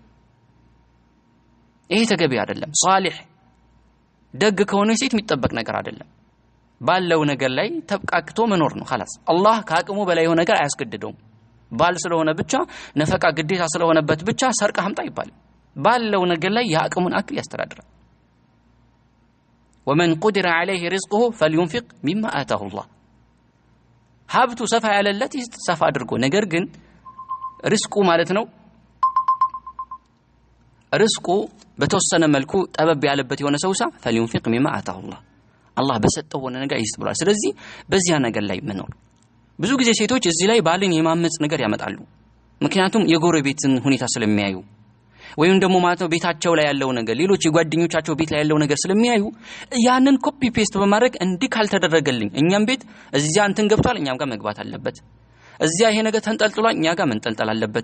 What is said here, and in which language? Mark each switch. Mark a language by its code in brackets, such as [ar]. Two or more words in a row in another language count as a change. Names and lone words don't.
[am] ይሄ ተገቢ አይደለም ሷሊህ ደግ ከሆነ ሴት የሚጠበቅ ነገር አይደለም ባለው ነገር ላይ ተብቃቅቶ መኖር ነው خلاص አላህ ከአቅሙ በላይ የሆነ ነገር አያስገድደውም ባል ስለሆነ ብቻ ነፈቃ ግዴታ ስለሆነበት ብቻ ሰርቀ ሀምጣ ይባል ባለው ነገር ላይ ያቅሙን አክል ያስተዳድራል [ar] ومن قدر عليه رزقه فلينفق مما آتاه الله [am] ሀብቱ ሰፋ ያለለት ሰፋ አድርጎ ነገር ግን ሪስኩ ማለት ነው ሪስኩ በተወሰነ መልኩ ጠበብ ያለበት የሆነ ሰውሳ [ar] فلينفق مما آتاه الله [am] አላህ በሰጠው ነገር ይስጥ ብሏል ስለዚህ በዚያ ነገር ላይ መኖር ብዙ ጊዜ ሴቶች እዚህ ላይ ባልን የማመጽ ነገር ያመጣሉ ምክንያቱም የጎረቤትን ሁኔታ ስለሚያዩ ወይም ደግሞ ማለት ነው ቤታቸው ላይ ያለው ነገር ሌሎች የጓደኞቻቸው ቤት ላይ ያለው ነገር ስለሚያዩ ያንን [en] copy paste [am] በማድረግ እንዲህ ካልተደረገልኝ እኛም ቤት እዚያ እንትን ገብቷል እኛም ጋር መግባት አለበት እዚያ ይሄ ነገር ተንጠልጥሏል እኛ ጋር መንጠልጠል አለበት